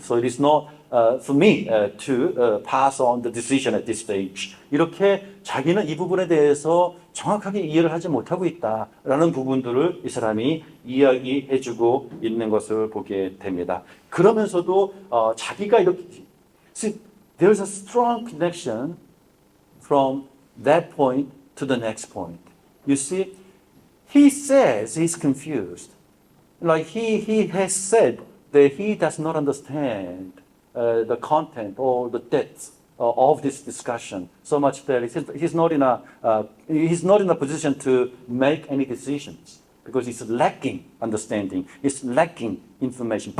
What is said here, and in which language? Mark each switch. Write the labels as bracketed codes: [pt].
[en] So it is not for me to pass on the decision at this stage. [ko] 이렇게 자기는 이 부분에 대해서 정확하게 이해를 하지 못하고 있다라는 부분들을 이 사람이 이야기해주고 있는 것을 보게 됩니다. 그러면서도 자기가 이렇게 [en] see, there's a strong connection from that point to the next point. You see, he says he's confused. Like he has said that he does not understand the content or the depth of this discussion so much that he's not in a position to make any decisions because he's lacking understanding, he's lacking information.